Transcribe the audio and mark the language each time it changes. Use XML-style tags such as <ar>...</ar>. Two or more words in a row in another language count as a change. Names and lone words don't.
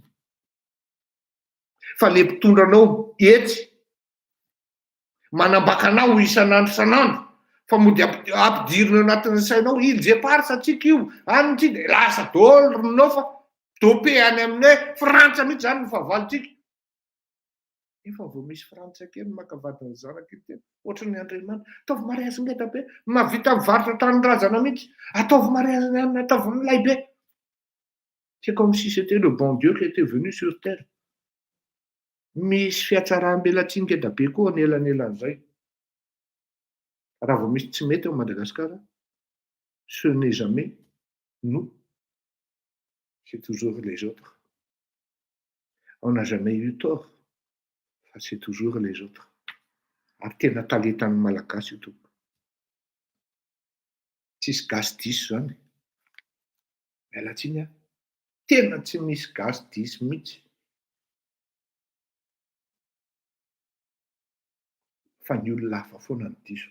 <mg>Fa le mpitondranao etsy manambakanao isan'andro isan'andro fa mody ampidirina anatin'ny sainao ilze parsa tsika io anytsy dia lasa daholo ronao fa dopé any aminay Frantsa mihitsy zany ny fahavalontsika. Efa vao misy frantsay kely makavadiny zanaka io tena ohatran'ny Andriamanitra, ataovy mariazy ngeda be, mahavita mivarotra tranon-drazana mihitsy, ataovy mariazy aminy, ataovy milay be.</mg> <fr>C'est comme si c'était le bon Dieu qui était venu sur terre.</fr> <mg>Misy fiatsaraham-belatsiny ngeda be koa anelan'elan'izay. Raha vao misy tsy mety ao Madagasikara,</mg> <fr>ce n'est jamais nous, c'est toujours les autres. On n'a jamais eu tort, c'est toujours les autres.</fr> <mg>Ary tena talentan'ny malagasy io tompoko. Tsisy gasy diso zany. Mialatsiny tena tsy misy gasy diso mihitsy. Fa ny olona hafa foana ny diso.</mg>